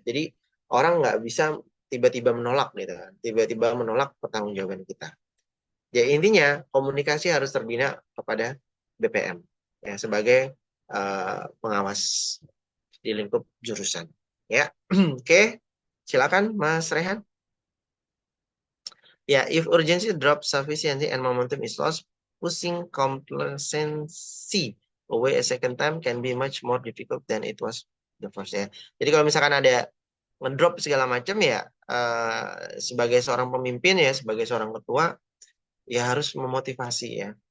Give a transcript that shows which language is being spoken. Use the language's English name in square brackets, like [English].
[Indonesian] Jadi orang nggak bisa tiba-tiba menolak gitu kan, tiba-tiba menolak pertanggungjawaban kita. Ya intinya komunikasi harus terbina kepada BPM ya sebagai pengawas di lingkup jurusan. Ya, oke, silakan Mas Rehan. [English] Yeah, if urgency drops sufficiently and momentum is lost, pushing complacency away a second time can be much more difficult than it was the first ya. [Indonesian] Jadi kalau misalkan ada ngedrop segala macam ya, sebagai seorang pemimpin ya, sebagai seorang ketua ya harus memotivasi ya.